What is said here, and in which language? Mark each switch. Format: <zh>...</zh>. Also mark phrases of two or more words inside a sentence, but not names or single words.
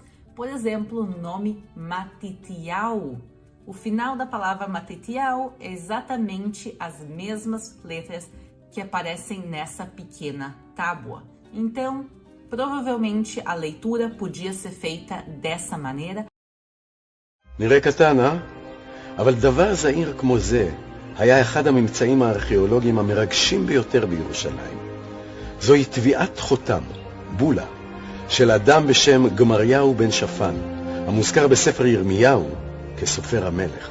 <pt>Por exemplo, o nome Matitiyahu. O final da palavra Matitiyahu é exatamente as mesmas letras que aparecem nessa pequena tábua. Então, provavelmente a leitura podia ser feita dessa maneira.</pt> <he>נראה קטן, אבל דבר זעיר כמו זה היה אחד הממצאים הארכיאולוגיים המרגשים ביותר בירושלים. זוהי טביעת חותם, בולה, של אדם בשם גמריהו בן שפן, המוזכר בספר ירמיהו, כסופר המלך.</he>